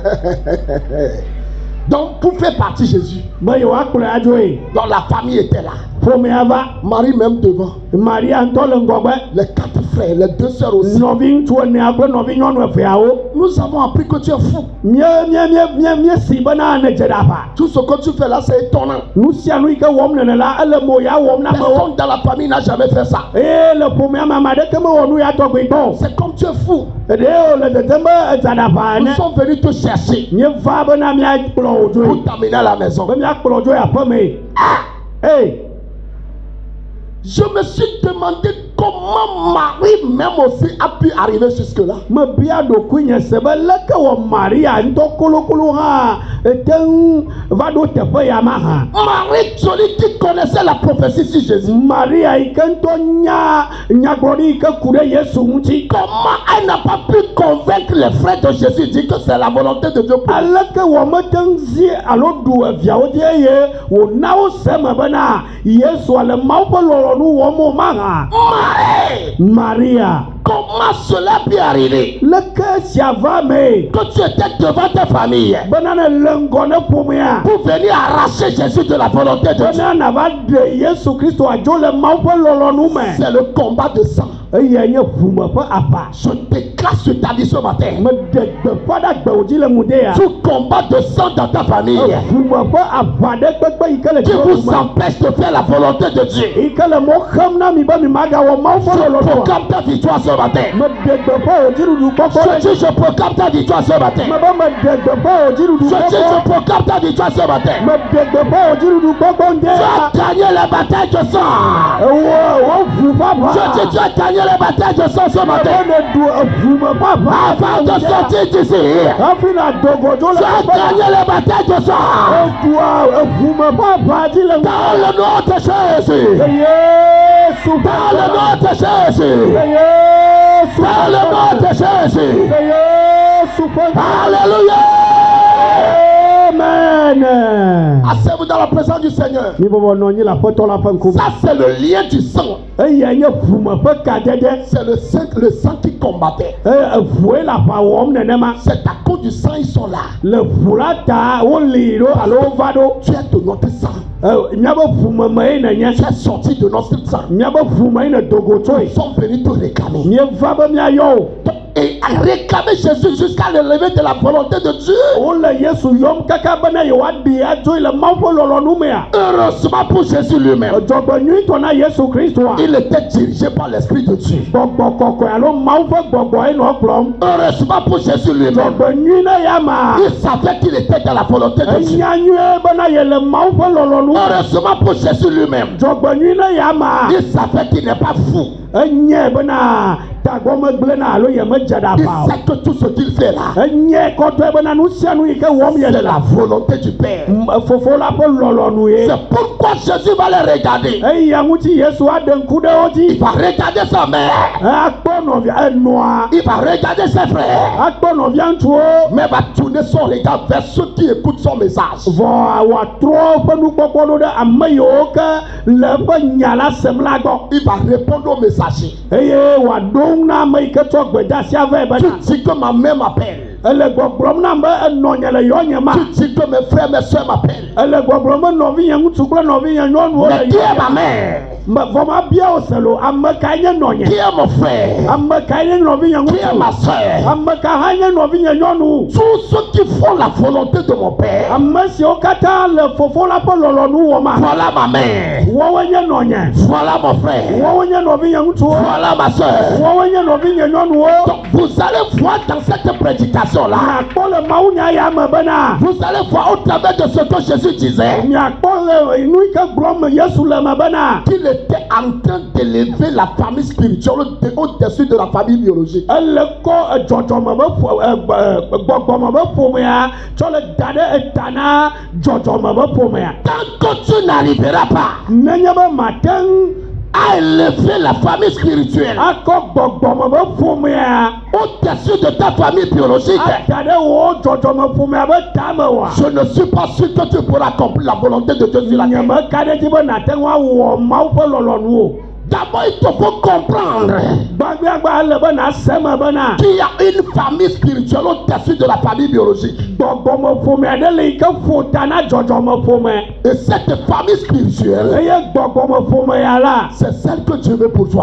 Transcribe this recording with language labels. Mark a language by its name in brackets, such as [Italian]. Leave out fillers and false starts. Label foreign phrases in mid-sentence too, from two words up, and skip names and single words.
[French] Donc pour faire partie Jésus. Donc la famille était là. [Ewe] ƒomea va. [French] Marie même devant. [Ewe] Maria ŋutɔ le ŋgɔgbe. [French] Les 4 frères, les 2 sœurs aussi. [Ewe] Nɔvi ŋutsu enea kple nɔvi nyɔnu eveawo. [French] Nous avons appris que tu es fou. [Ewe] Míesi bena ne dze ɖaʋa. [French] Tout ce que tu fais là, c'est étonnant. [Ewe] Nu sia nu yi ke wɔm nene la ele mo ya wɔm na amewo. [French] Personne dans la famille n'a jamais fait ça. [Ewe] Le ƒomea me ame aɖeke mewɔ nu ya tɔgbeitɔ. [French] C'est comme tu es fou. [Ewe] Ɖe le dedem be edza ɖaʋa [French] Nous [Ewe] ene. [French] sommes venus te chercher [Ewe] Míeva bena míakplɔ wò [French] pour [Ewe] dzoe. [French] t'amener à la maison. [Ewe] Be míakplɔ dzoe aƒeme. [French] Je me suis demandé comment Marie même aussi a pu arriver jusque-là. [Ewe] Me bia ɖokui nye se be leke wɔ Maria ŋutɔ kolokolo hã ete ŋu va ɖo teƒe ya ma hã. [French] Marie, celui qui connaissait la prophétie sur Jésus. [Ewe] Maria yi ke ŋutɔ nya nyagblɔɖi yi ke ku ɖe Yesu ŋuti. [French] Comment elle n'a pas pu convaincre les frères de Jésus, dire que c'est la volonté de Dieu pour elle. [Ewe] Aleke wɔ mete ŋu zi alo ɖu eviawo dzi eye wòna wo se me bena Yesu le Mawu ƒe lɔlɔ̃nu wɔm o ma hã. Maria. [French] Comment cela peut arriver? [Ewe] Leke sia va me. [French] Que tu étais devant ta famille [Ewe] Bena ne le ŋgɔ ne ƒomea. [French] pour venir arracher Jésus de la volonté de Dieu. [Ewe] Bena nava ɖe Yesu Kristo adzo le Mawu ƒe lɔlɔ̃nu me. [French] C'est le combat de sang. [Ewe] Eye nye ʋume ƒe aʋa. [French] Je déclare sur ta vie ce matin. [Ewe] Me ɖe gbeƒã ɖe agbewo dzi le ŋudea. [French] Tout combat de sang dans ta famille [Ewe] Ʋume ƒe aʋa ɖe kpekpe yi ke le [French] qui vous [Ewe] dziƒo me. [French] empêche de faire la volonté de Dieu. [Ewe] Yi ke le mo xem na mi be mi magawɔ Mawu ƒe [French] Je [Ewe] lɔlɔ̃nua. [French] proclame ta victoire ce matin. [Ewe] Me ɖe gbeƒã wò dziɖuɖu kɔkɔ [French] Je dis, je proclame ta victoire ce matin. [Ewe] me be me ɖe gbeƒã wò dziɖuɖu [French] Je dis, [Ewe] kɔkɔ. [French] je proclame ta victoire ce matin. [Ewe] Me ɖe gbeƒã wò dziɖuɖu kɔkɔ [French] Tu [Ewe] ŋdɛ. [French] as gagné la bataille de sang. [Ewe] Wo ʋu ƒaƒã. [French] Je dis, tu as gagné la bataille de sang ce [Ewe] Me [French] matin. [Ewe] ne ɖu ʋume ƒaƒã. [French] Avant de sortir d'ici, [Ewe] Hafi na do godzo le [French] tu as [Ewe] teƒe ya. [French] gagné la bataille de sang. [Ewe] Eɖua ʋume ƒaƒã dzi le [French] Dans le nom de Jésus. [Ewe] Yesu [French] Dans le nom de Jésus. [Ewe] Yesu [French] Dans le nom de Jésus. [Ewe] Yesu Amen. [French] Asseyez-vous dans la présence du Seigneur. [Ewe] Mi bɔbɔ nɔ anyi le aƒetɔ la ƒe ŋkume. [French] Ça, c'est le lien du sang. [Ewe] Eya nye ʋume ƒe kadede. [French] C'est le sang qui combattait. [Ewe] Eʋue le aʋa wɔm nenema. [French] C'est à cause du sang, ils sont là. [Ewe] Le ʋu la ta woli ɖo alo wova ɖo. [French] Tu es de notre sang. [Ewe] Míabe ʋume mee nenye. [French] Tu es sorti de notre sang. [Ewe] Míabe ʋume ne dogo tsoe. [French] Nous sommes venus te réclamer. [Ewe] Míeva be míayɔ o. [French] Et à réclamer Jésus jusqu'à le lever de la volonté de Dieu. [Ewe] Wole Yesu yɔm kaka bena yewoaɖi atsoe le Mawu ƒe lɔlɔ̃nu mea. [French] Heureusement pour Jésus lui-même. [Ewe] Dzɔgbenyuitɔ na Yesu Kristoa. [French] Il était dirigé par l'Esprit de Dieu. [Ewe] Gbɔgbɔ kɔkɔe alo Mawu ƒe gbɔgbɔ enɔ kplɔm. [French] Heureusement pour Jésus lui-même. [Ewe] Dzɔgbenyui na ya ma. [French] Il savait qu'il était dans la volonté de Dieu. [Ewe] Enya nyuie bena yele Mawu ƒe lɔlɔ̃nu. [French] Heureusement pour Jésus lui-même. [Ewe] Dzɔgbenyui na ya ma. [French] Il savait qu'il n'est pas fou. [Ewe] Enye bena tagbɔme gblẽna alo yemedze [French] Il [Ewe] ɖaʋa o. [French] sait que tout ce qu'il fait là, [Ewe] Enye kɔtɔe bena nu sia nu yi ke wɔm [French] c'est [Ewe] yele [French] la [Ewe] la. [French] volonté du Père. [Ewe] Fofo la ƒe lɔlɔ̃nu ye. [French] C'est pourquoi Jésus va les regarder. [Ewe] Eya ŋuti Yesu aɖe ŋku ɖe wo [French] Il [Ewe] dzi. [French] va regarder sa mère. [Ewe] Akpɔ nɔvia enɔa. [French] Il va regarder ses frères. [Ewe] Akpɔ nɔvia ŋutsuwo. [French] Mais va tourner son regard vers ceux qui écoutent son message. [Ewe] Vɔ wòatrɔ ƒe nukpɔkpɔ ɖo ɖe ame yiwo ke le eƒe nya la sem la gbɔ. [French] Il va répondre au messager. [Ewe] Eye wòaɖo ŋu na ame yi ke tsɔ gbedeasia vɛ [French] Tu [Ewe] bena. [French] dis que ma mère m'appelle. [Ewe] Ele gbɔgblɔm nam be enɔnye le yɔnye ma. [French] Tu dis que mes frères, mes soeurs m'appellent. [Ewe] Ele gbɔgblɔm be nɔvinye ŋutsu kple nɔvinye nyɔnuwo [French] Mais [Ewe] le [French] qui est [Ewe] yɔnye [French] ma mère? [Ewe] Vɔ ma bia wo selo ame kae nye [French] Qui [Ewe] nɔnye. [French] est mon frère? [Ewe] Ame kae nye nɔvinye [French] Qui est ma [Ewe] ŋutsu. [French] soeur? [Ewe] Ame ka hã nye nɔvinye nyɔnu. [French] Tous ceux qui font la volonté de mon Père. [Ewe] Ame siwo katã le fofo la ƒe lɔlɔ̃nu wɔma. [French] Voilà ma mère. [Ewe] Woawoe nye nɔnye. [French] Voilà mon frère. [Ewe] Woawoe nye nɔvinye ŋutsuwo. [French] Voilà ma soeur. [Ewe] Woawoe nye nɔvinye nyɔnuwo. [French] Donc vous allez voir dans cette prédication-là. [Ewe] Miakpɔ le mawunya ya me bena. [French] Vous allez voir au travers de ce que Jésus disait. [Ewe] Miakpɔ le nu yi ke gblɔm Yesu le me bena. [French] Qu'il était en train d'élever la famille spirituelle au-dessus de la famille biologique. [Ewe] Ele kɔ dzɔdzɔme be gbɔgbɔme be ƒomea tsɔ le da ɖe eta na dzɔdzɔme be ƒomea. [French] Tant que tu n'arriveras pas [Ewe] Nenye be mate ŋu [French] à élever la famille spirituelle [Ewe] akɔ gbɔgbɔme be ƒomea [French] au-dessus de ta famille biologique, [Ewe] ada ɖe wo dzɔdzɔme ƒomea be tame wa. [French] je ne suis pas sûr que tu pourras accomplir la volonté de Dieu sur la [Ewe] Nye [French] terre. [Ewe] meka ɖe dzi be nate ŋu awɔ Mawu ƒe lɔlɔ̃nu o. [French] D'abord, il te faut comprendre qu'il y a une famille spirituelle au-dessus de la famille biologique. Et cette famille spirituelle, c'est celle que Dieu veut pour toi.